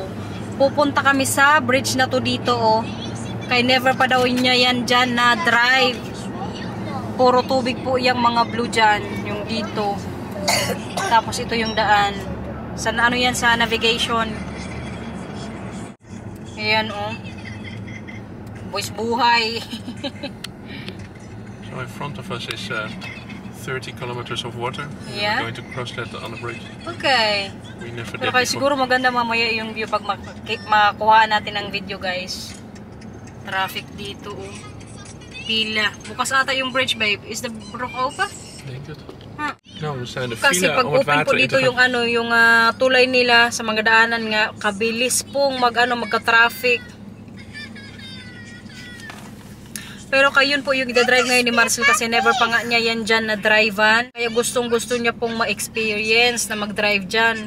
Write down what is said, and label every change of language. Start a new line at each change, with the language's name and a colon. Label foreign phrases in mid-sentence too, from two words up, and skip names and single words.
Filipino: Pupunta kami sa bridge na to dito, oh. Kay never pa daw niya yan dyan na drive. Puro tubig po yung mga blue dyan, yung dito. Tapos ito yung daan. Sa yan sa navigation. Ayan oh. Boys buhay.
English: So in front of us is 30 kilometers of water. Yeah. We're going to cross that on the bridge. Okay. We never
Filipino: Pero
English: did
Filipino: kaya siguro maganda mamaya yung view pag makuha natin ang
English: video guys.
Filipino: Traffic dito oh. Pila. Bukas ata yung bridge babe.
English: Is the brook open?
Dutch: Denk het. Huh. No, we zijn de
Filipino: Kasi
Dutch: file
Filipino: pag
Dutch: om het
Filipino: open po
Dutch: water in
Filipino: dito
Dutch: te
Filipino: yung
Dutch: gaan.
Filipino: yung tulay nila sa mga daanan nga kabilis pong magka-traffic. Pero kayun po yung i-drive ngayon ni Marcel kasi never pa nga niya yan dyan na drive-an. Kaya gustong-gusto niya pong ma-experience na mag-drive dyan.